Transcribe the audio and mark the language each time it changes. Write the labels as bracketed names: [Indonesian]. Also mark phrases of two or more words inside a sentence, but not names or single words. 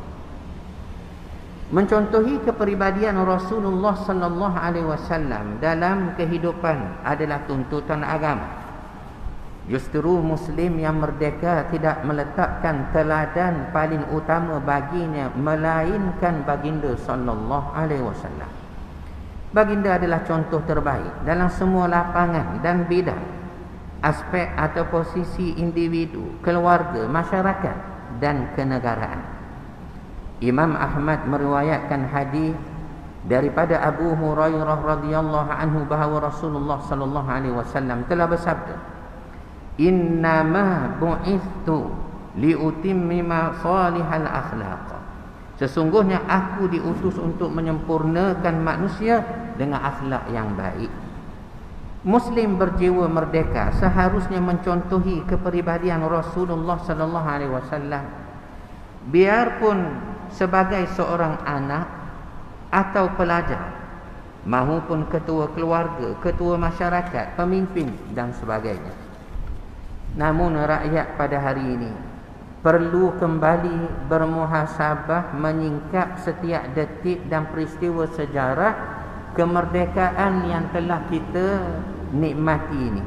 [Malay] Mencontohi kepribadian Rasulullah [Arabic] صلى الله عليه وسلم [Malay] dalam kehidupan adalah tuntutan agama. Justru Muslim yang merdeka tidak meletakkan teladan paling utama baginya melainkan baginda [Arabic] صلى الله عليه وسلم. [Malay] Baginda adalah contoh terbaik dalam semua lapangan dan bidang, aspek atau posisi individu, keluarga, masyarakat dan kenegaraan. Imam Ahmad meriwayatkan hadis daripada Abu Hurairah [Arabic] رضي الله عنه [Malay] bahawa Rasulullah [Arabic] صلى الله عليه وسلم [Malay] telah bersabda, [Arabic] "إنما بعثت لأتمم صالح الأخلاق." [Malay] Sesungguhnya aku diutus untuk menyempurnakan manusia dengan akhlak yang baik. Muslim berjiwa merdeka seharusnya mencontohi kepribadian Rasulullah [Arabic] صلى الله عليه وسلم. [Malay] Biarpun sebagai seorang anak atau pelajar, mahupun ketua keluarga, ketua masyarakat, pemimpin dan sebagainya. Namun rakyat pada hari ini perlu kembali bermuhasabah menyingkap setiap detik dan peristiwa sejarah kemerdekaan yang telah kita nikmati ini.